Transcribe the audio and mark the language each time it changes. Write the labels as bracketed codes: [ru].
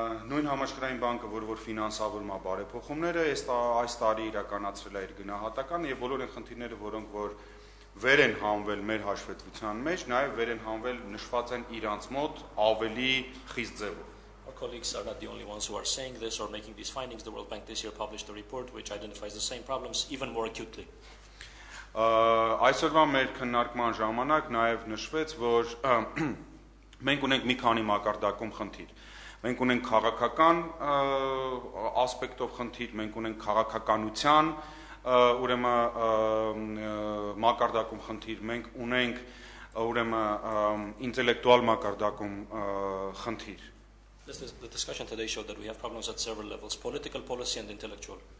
[hy] Նույն համաշխարհային բանկը, որ ֆինանսավորում է բարեփոխումները, այս տարի իրականացրել է իր գնահատականը եւ բոլոր այն խնդիրները, որոնք որ վեր են հանվել մեր հաշվետվության մեջ, նաեւ վեր են հանվել նշված են իրանց մոտ ավելի խիստ ձևով։ [en] Our colleagues are not the only ones who are saying this or making these findings. The World Bank this year published a report which identifies the same problems even more acutely. [hy] Այսօրվա մեր քննարկման ժամանակ նաեւ նշվեց, որ մենք ունենք մի քանի մակարդակում խնդիր։ Մենք ունենք քաղաքական ասպեկտով խնդիր, մենք ունենք քաղաքականության ուրեմն մակարդակում խնդիր, մենք ունենք ուրեմն ինտելեկտուալ մակարդակում խնդիր։ [en] The discussion today showed that we have problems at several levels: political, policy, and intellectual.